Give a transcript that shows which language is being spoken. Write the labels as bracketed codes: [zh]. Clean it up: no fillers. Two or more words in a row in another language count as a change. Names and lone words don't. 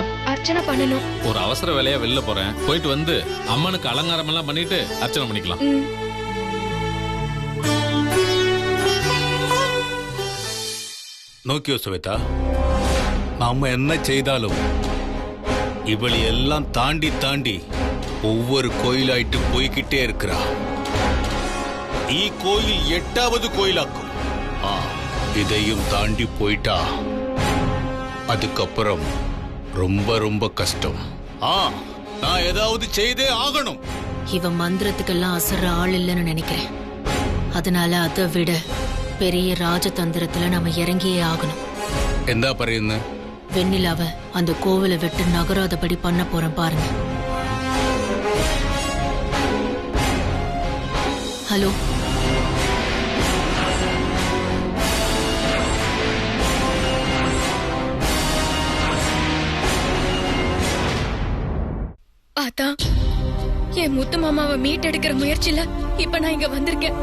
[ta] அர்ச்சனை பண்ணணும். ஒரு அவசர வேலையா வெளில போறேன். போயிட்டு வந்து அம்மனுக்கு அலங்காரம் எல்லாம் பண்ணிட்டு அர்ச்சனை பண்ணிக்கலாம். [ml] നോക്കിയോ സുവേത, [ta] நாம என்ன செய்தாலும் இவளி எல்லாம் தாண்டி தாண்டி ஒவ்வொரு கோயிலாயிட்டு போய்கிட்டே இருக்கிறா. ഈ கோயில் 8வது கோயிலாக்கும். இதையும் தாண்டி போயிட்டா அதுக்கப்புறம் ரொம்ப ரொம்ப கஷ்டம். நான் ஏதாவது செய்தே ஆகணும். இவ மந்திரத்துக்கெல்லாம் அசர்ற ஆள் இல்லைன்னு நினைக்கிறேன். அதனால அதை விட பெரிய ராஜதந்திரத்துல நாம இறங்கியே ஆகணும். [ml] എന്താ പറയുന്നത്? [ta] வெண்ணிலாவ அந்த கோவிலை விட்டு நகராதபடி பண்ண போறேன் பாருங்க. ஹலோ, அதான் என் முத்து மாமாவை மீட்டெடுக்கிற முயற்சியில இப்ப நான் இங்க வந்திருக்கேன்.